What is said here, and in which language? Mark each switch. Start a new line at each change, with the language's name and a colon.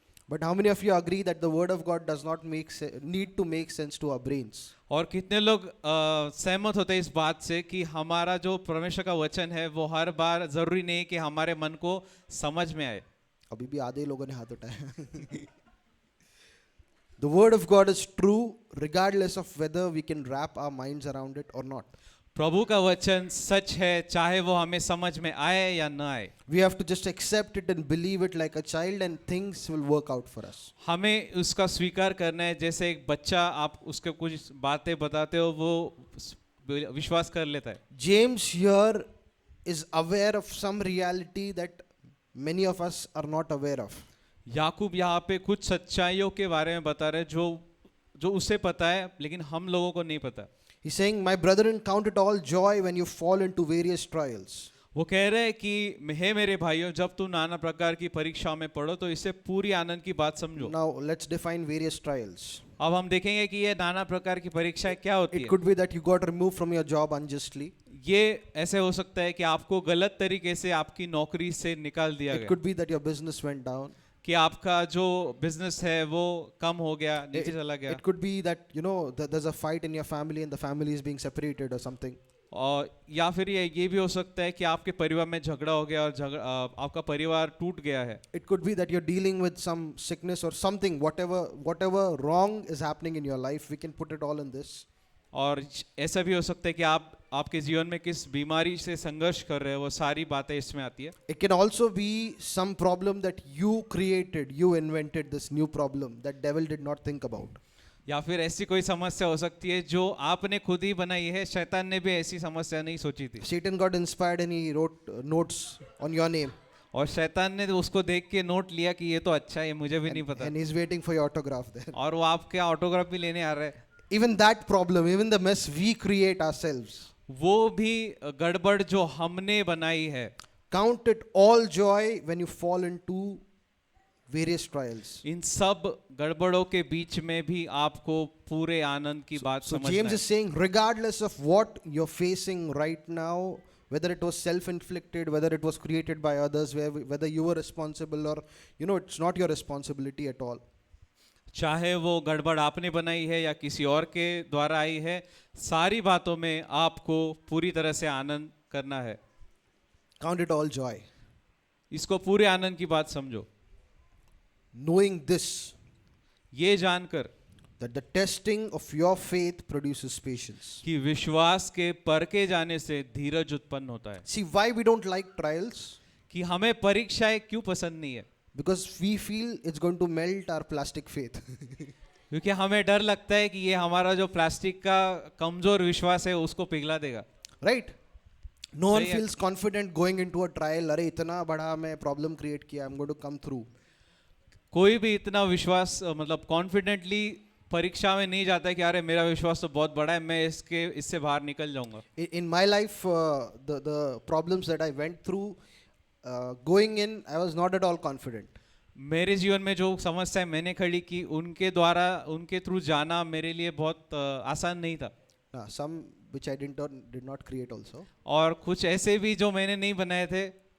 English: But how many of you agree that the word of God does not need to make sense to our brains?
Hindi: और कितने लोग सहमत होते हैं इस बात से कि हमारा जो परमेश्वर का वचन है वो हर बार जरूरी नहीं है कि हमारे मन को समझ में आए. अभी भी आधे लोगों ने हाथ उठाया.
English: The word of God is true regardless of whether we can wrap our minds around it or not.
Hindi: प्रभु का वचन सच है, चाहे वो हमें समझ में आए या ना आए.
English: We have to just accept it and believe it like a child, and things will work out for us.
Hindi: हमें उसका स्वीकार करना है. जैसे एक बच्चा, आप उसके कुछ बातें बताते हो, वो विश्वास कर लेता है.
English: James here is aware of some reality that many of us are not aware of.
Hindi: याकूब यहाँ पे कुछ सच्चाइयों के बारे में बता रहे हैं जो उसे पता है, लेकिन हम लोगों को नहीं पता.
English: He's saying, my brethren, count it all joy when you fall into various trials.
Hindi: वो कह रहे हैं कि हे मेरे भाइयों, जब तुम नाना प्रकार की परीक्षाओं में पढ़ो तो इसे पूरी आनंद की बात समझो.
English: Now let's define various trials.
Hindi: अब हम देखेंगे कि ये नाना प्रकार की परीक्षाएं क्या होती
English: It
Hindi: है.
English: could be that you got removed from your job unjustly.
Hindi: ये ऐसे हो सकता है कि आपको गलत तरीके से आपकी नौकरी से निकाल दिया
English: It
Hindi: गया,
English: could be that your business went down.
Hindi: कि आपका जो बिजनेस है वो कम हो गया, नीचे चला गया.
English: It could be that, there's a fight in your family and the family is being separated or something.
Hindi: और या फिर ये भी हो सकता है कि आपके परिवार में झगड़ा हो गया और आपका परिवार टूट गया है.
English: It could be that you're dealing with some sickness or something, whatever wrong is happening in your life, we can put it all in this.
Hindi: और ऐसा भी हो सकता है कि आपके जीवन में किस बीमारी से संघर्ष कर रहे हो, वो सारी बातें इसमें आती है.
English: It can also be some problem that you created, you invented this new problem that devil did not think about.
Hindi: या फिर ऐसी कोई समस्या हो सकती है जो आपने खुद ही बनाई है, शैतान ने भी ऐसी समस्या नहीं सोची थी.
English: Satan got inspired and he wrote notes on your name.
Hindi: और शैतान ने उसको देख के नोट लिया कि ये तो अच्छा है, मुझे भी नहीं पता,
English: And he's waiting for your autograph there.
Hindi: और वो आपके ऑटोग्राफ भी लेने आ रहा है.
English: Even that problem, even the mess we create ourselves.
Hindi: वो भी गड़बड़ जो हमने बनाई है.
English: Count it all joy when you fall into various trials.
Hindi: इन सब गड़बड़ों के बीच में भी आपको पूरे आनंद की बात
English: So
Hindi: समझना
English: James
Hindi: है.
English: is saying, regardless of what you're facing right now, whether it was self-inflicted, whether it was created by others, whether you were responsible or, it's not your responsibility at all.
Hindi: चाहे वो गड़बड़ आपने बनाई है या किसी और के द्वारा आई है, सारी बातों में आपको पूरी तरह से आनंद करना है.
English: Count it all joy.
Hindi: इसको पूरे आनंद की बात समझो.
English: Knowing this,
Hindi: ये जानकर
English: that the testing of your faith produces patience.
Hindi: कि विश्वास के परखे जाने से धीरज उत्पन्न होता है.
English: See why we don't like trials?
Hindi: कि हमें परीक्षाएं क्यों पसंद नहीं है?
English: Because we feel it's going to melt our plastic faith.
Hindi: क्योंकि हमें डर लगता है कि ये हमारा जो प्लास्टिक का कमजोर विश्वास है उसको पिघला देगा.
English: Right? No one
Hindi: सही है.
English: feels confident going into a trial.
Hindi: अरे इतना बड़ा मैं problem create किया,
English: I'm going to come through.
Hindi: कोई भी इतना विश्वास मतलब कॉन्फिडेंटली परीक्षा में नहीं जाता है कि अरे मेरा विश्वास तो बहुत बड़ा है, मैं इससे बाहर निकल जाऊंगा.
English: In my life, the problems that I went through, going in, I was not at all confident.
Hindi: मेरे जीवन में जो समस्याएं मैंने खड़ी की उनके थ्रू जाना मेरे लिए बहुत आसान नहीं था.
English: Some which I did not create also.
Hindi: और कुछ ऐसे भी जो मैंने नहीं बनाए थे.